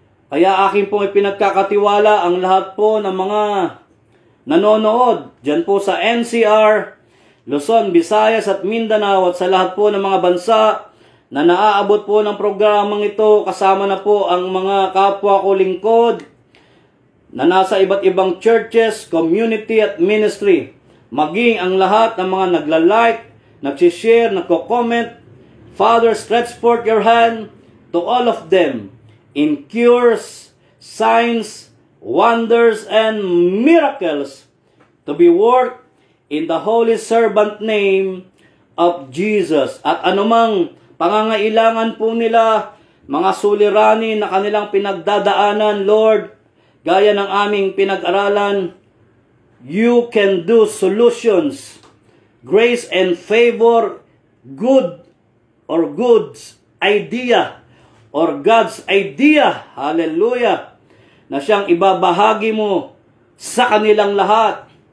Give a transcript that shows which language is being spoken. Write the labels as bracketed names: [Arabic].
[Filipino] Kaya akin pong ipinagkakatiwala ang lahat po ng mga nanonood dyan po sa NCR, Luzon, Visayas at Mindanao, at sa lahat po ng mga bansa na naaabot po ng programang ito, kasama na po ang mga kapwa ko lingkod na nasa iba't ibang churches, community at ministry. Maging ang lahat ng mga nagla-like, nagsishare, nagko-comment. [English] Father, stretch forth your hand to all of them in cures, signs, wonders, and miracles to be worked in the holy servant name of Jesus. [Filipino] At anumang pangangailangan po nila, mga suliranin na kanilang pinagdadaanan, Lord, gaya ng aming pinag-aralan, [English] you can do solutions, grace and favor, good or God's idea [Filipino] or God's idea, hallelujah, na siyang ibabahagi mo sa kanilang lahat,